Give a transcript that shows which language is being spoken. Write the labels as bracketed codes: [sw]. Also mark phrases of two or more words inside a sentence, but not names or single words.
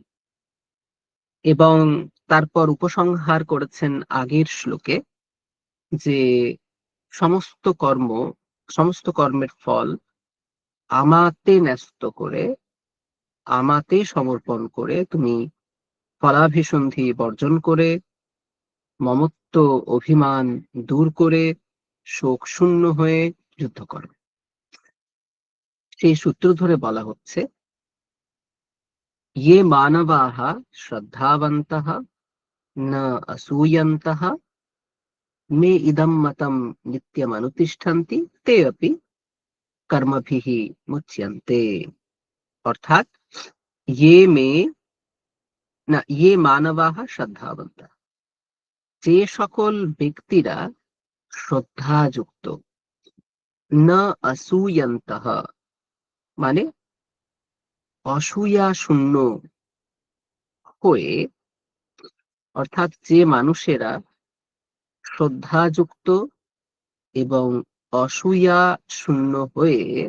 [bn] এবং তারপর উপসংহার করেছেন আগের শ্লোকে যে সমস্ত কর্মের ফল আমাতে ন্যস্ত করে, আমাতে সমর্পণ করে তুমি ফলাভিসন্ধি বর্জন করে, মমত্ব অভিমান দূর করে, শোক শূন্য হয়ে যুদ্ধ করো। সেই সূত্র ধরে বলা হচ্ছে, [sa] ये मानवाः श्रद्धावन्तः न असूयन्तः मे इदं मतं नित्यमनुतिष्ठन्ति ते अपि कर्मभिः मुच्यन्ते। অর্থাৎ ये मानवाः श्रद्धावन्तः, [bn] যে সকল ব্যক্তিরা শ্রদ্ধাযুক্ত, [sa] না অসূয়ন্তঃ [bn] মানে অসূয়া শূন্য হয়ে, অর্থাৎ যে মানুষেরা শ্রদ্ধাযুক্ত এবং অসূয়া শূন্য হয়ে,